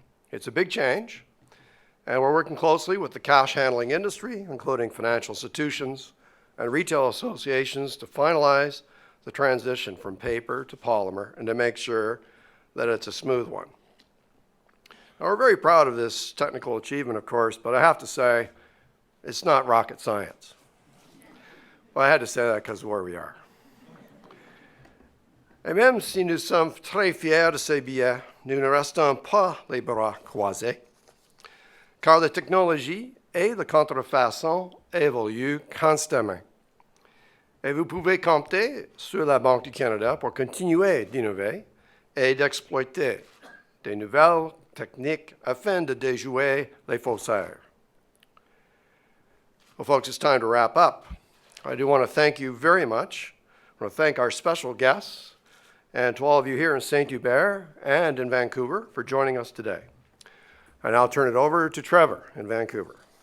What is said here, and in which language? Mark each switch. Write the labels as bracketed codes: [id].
[en] It's a big change, and we're working closely with the cash handling industry, including financial institutions and retail associations, to finalize the transition from paper to polymer and to make sure that it's a smooth one. Now, we're very proud of this technical achievement, of course, but I have to say, it's not rocket science. Well, I had to say that because of where we are. [fr] Et même si nous sommes très fiers de ces billets, nous ne restons pas les bras croisés, car la technologie et la contrefaçon évoluent constamment. Et vous pouvez compter sur la Banque du Canada pour continuer d'innover et d'exploiter des nouvelles techniques afin de déjouer les faussaires. [en] Well, folks, it's time to wrap up. I do want to thank you very much. I want to thank our special guests and to all of you here in Saint-Hubert and in Vancouver for joining us today. I now turn it over to Trevor in Vancouver.